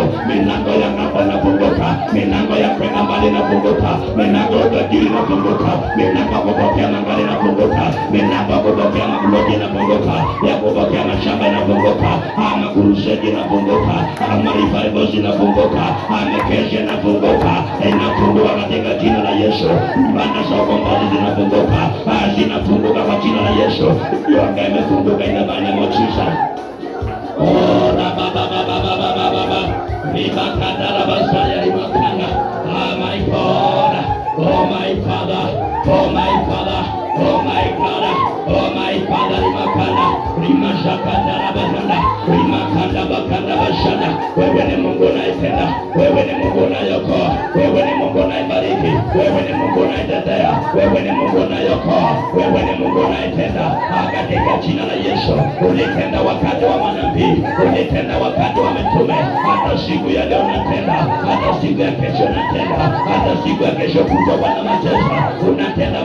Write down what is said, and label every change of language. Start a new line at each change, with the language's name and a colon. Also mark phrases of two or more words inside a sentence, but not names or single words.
Swahili: Milango ya ng'ambo inafunguka, milango ya kwenda mbali inafunguka, milango ya tajiri inafunguka, milango ya kupokea magari inafunguka, milango ya kupokea mablogi inafunguka, ya kupokea mashamba inafunguka, makuruseti inafunguka, marivals inafunguka, mekesha inafunguka, inafunguka katika jina la Yesu. Banda za ukombozi zinafunguka, zinafunguka kwa jina la Yesu. Yoga imefunguka
English: in the name of Jesus. Oh, baba ribakandara basaya ribakanda. Oh my God, oh my Father, oh my Father, oh my God, oh my Father, ribakanda rimashakandara basanda, rimakanda bakanda basanda.
Swahili: wewe ni Mungu unayetenda, wewe ni Mungu unayeokoa, wewe ni Mungu unayebariki, wewe ni Mungu unayetetea, wewe ni Mungu unayeokoa, wewe ni Mungu unayetenda. Katika jina la Yesu, ulitenda wakati wa manabii, ulitenda wakati wa mitume, hata siku ya leo unatenda, hata siku ya kesho unatenda, hata siku ya kesho kutwa Bwana majeshi unatenda.